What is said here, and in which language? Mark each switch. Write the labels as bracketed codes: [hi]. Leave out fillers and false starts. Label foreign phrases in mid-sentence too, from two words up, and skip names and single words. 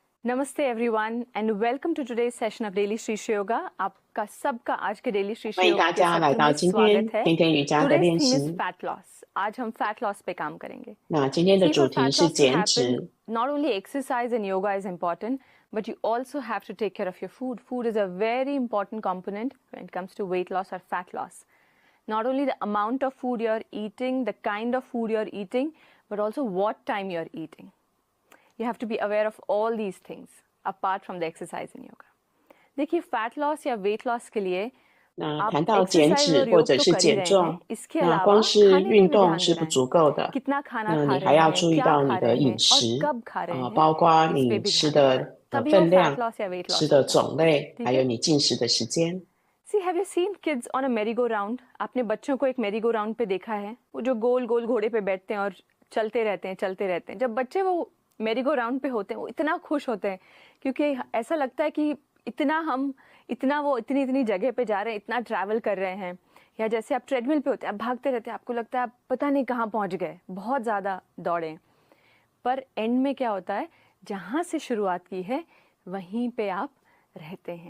[en] नमस्ते everyone and welcome to today's session of Daily Sri Sri Yoga. [hi] आपका सबका आज के डेली श्री श्री [zh] 欢迎 [hi] योगा [zh] 大 [hi] के [zh] 家来 [hi] सत्र [zh] 到 [hi] में [zh] 今 [hi] स्वागत [zh] 天 [hi] है। [zh] 天天瑜伽的 [en] टुडेज [zh] 练 [en] theme is [zh] 习。 [en] fat loss. [hi] आज हम [en] fat loss [hi] पे काम करेंगे। [zh] 那今天的 [en] See, [zh] 主 [en] for [zh] 题 [en] fat [zh] 是 [en] loss to [zh] 减 [en] happen, [zh] 脂。 [en] not only exercise and yoga is important, but you also have to take care of your food. Food is a very important component when it comes to weight loss or fat loss. Not only the amount of food you're eating, the kind of food you're eating, but also what time you're eating. You have to be aware of all these things apart from the exercise and yoga. [hi] देखिए [en] fat loss [hi] या [en] weight loss [hi] के लिए [zh] 那 [hi] आप [zh] 谈到减 [hi] एक्सरसाइज [zh] 脂 [hi] और [zh] 或 [hi] योग [zh] 者 [hi] तो [zh] 是 [hi] कर ही [zh] 减 [hi] रहे [zh] 重， [hi] हैं, इसके [zh] 那 [hi] अलावा [zh] 光是 [hi] खाने पे [zh] 运 [hi] भी [zh] 动 [hi] ध्यान [zh] 是 [hi] देना [zh] 不 [hi] है. [zh] 足够的。 [hi] कितना खाना [zh] 那 [hi] खा [zh] 你 [hi] रहे [zh] 还要 [hi] हैं, [zh] 注意 [hi] क्या [zh] 到 [hi] खा [zh] 你的 [hi] रहे [zh] 饮 [hi] हैं और [zh] 食 [hi] कब खा रहे हैं, [zh] 包括 [hi] इस पे [zh] 你 [hi] भी [zh] 吃 [hi] ध्यान देना [zh] 的 [hi] है. तभी वो [zh] 分 [hi] फैट [zh] 量、 [hi] लॉस या वेट [zh] 吃 [hi] लॉस [zh] 的 [hi] होता है. [zh] 种类， [hi] ठीक [zh] 还 [hi] है. [zh] 有你进食的时间。 [en] See, have you seen kids on a merry-go-round? [hi] आपने बच्चों को एक merry-go-round पे देखा है? वो जो गोल गोल घोड़े पे बैठते हैं और चलते रहते हैं. जब बच्चे वो merry-go-round पे होते हैं, वो इतना खुश होते हैं क्योंकि ऐसा लगता है कि इतनी जगह पे जा रहे हैं, इतना ट्रैवल कर रहे हैं. या जैसे आप ट्रेडमिल पे होते हैं, आप भागते रहते हैं, आपको लगता है आप पता नहीं कहाँ पहुँच गए, बहुत ज़्यादा दौड़े. पर एंड में क्या होता है, जहाँ से शुरुआत की है वहीं पे आप रहते हैं.